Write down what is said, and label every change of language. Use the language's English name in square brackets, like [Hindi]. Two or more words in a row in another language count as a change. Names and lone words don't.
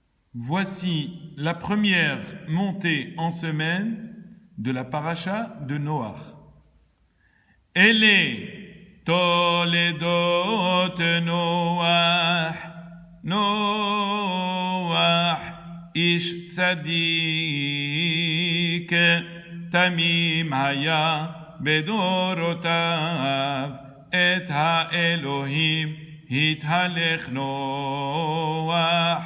[French] Voici la première montée en semaine de la paracha de Noach. [Hebrew] אלה תולדות נח נח איש צדיק תמים היה בדורותיו את האלהים התהלך נח.